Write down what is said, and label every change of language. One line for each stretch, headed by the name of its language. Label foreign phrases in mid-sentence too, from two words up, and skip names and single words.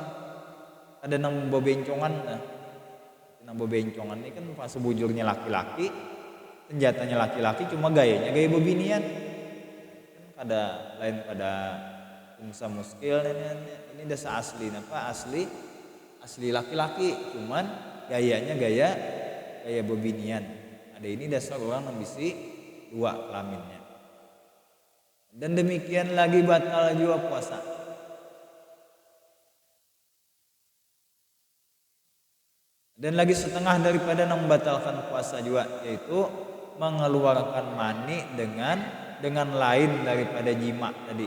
Banjar: Ada nang bebencongan nah. Nang bebencongan ini kan pas sebujurnya laki-laki, senjatanya laki-laki cuma gaya bebinian. Kan lain pada unsa muskil ini dasa asli asli laki-laki cuman gayanya gaya bebinian. Ada ini dasar orang yang bisi dua kelaminnya.
Indonesian: Dan demikian lagi batal juga puasa. Dan lagi setengah daripada yang membatalkan puasa juga yaitu mengeluarkan mani dengan lain daripada jima tadi.